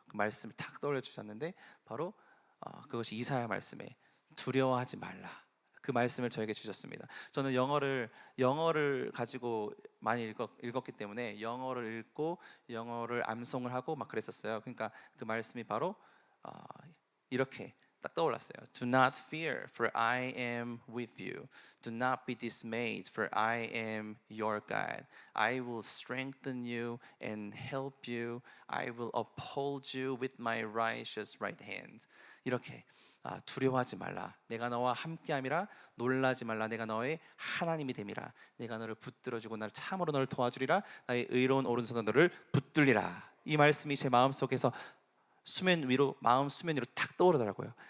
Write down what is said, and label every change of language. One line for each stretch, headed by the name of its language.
Korean: 그 말씀을 탁 떠올려 주셨는데 바로 그것이 이사야 말씀에 두려워하지 말라. 그 말씀을 저에게 주셨습니다. 저는 영어를 가지고 많이 읽었기 때문에 영어를 읽고 영어를 암송을 하고 막 그랬었어요. 그러니까 그 말씀이 바로 이렇게 딱 떠올랐어요.
English: Do not fear, for I am with you. Do not be dismayed, for I am your God. I will strengthen you and help you. I will uphold you with my righteous right hand.
Korean: 이렇게 두려워하지 말라. 내가 너와 함께함이라. 놀라지 말라. 내가 너의 하나님이 됨이라. 내가 너를 붙들어주고 나를 참으로 너를 도와주리라. 나의 의로운 오른손으로 너를 붙들리라. 이 말씀이 제 마음속에서 마음 수면 위로 탁 떠오르더라고요.